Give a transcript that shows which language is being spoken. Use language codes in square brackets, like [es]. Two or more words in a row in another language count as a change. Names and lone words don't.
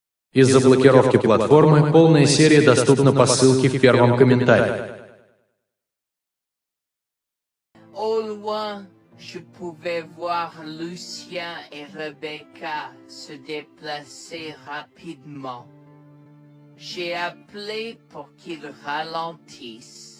[ru] Из-за блокировки платформы полная серия доступна по ссылке в первом комментарии. [fr] Au loin, je pouvais voir Lucien et Rebecca se déplacer rapidement. J'ai appelé pour qu'ils ralentissent.